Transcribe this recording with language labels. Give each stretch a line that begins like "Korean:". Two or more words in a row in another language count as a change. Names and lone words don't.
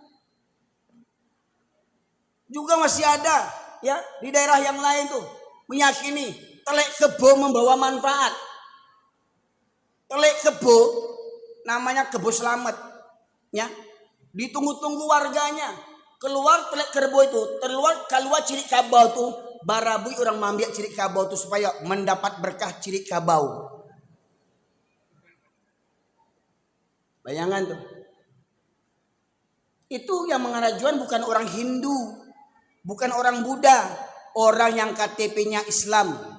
Indonesian: Juga masih ada ya di daerah yang lain tuh meyakini
Javanese: telek kebo
Indonesian: membawa manfaat.
Javanese: Telek kebo
Indonesian: namanya kebo selamat. Ya. Ditunggu-tunggu warganya. Keluar telek kerbau itu,
Minangkabau: keluar cirik kabau tuh, barabui orang mambiak cirik kabau tuh
Indonesian: supaya mendapat berkah
Minangkabau: cirik kabau.
Indonesian: Bayangan tuh. Itu yang mengarajuan bukan orang Hindu, bukan orang Buddha, orang yang KTP-nya Islam.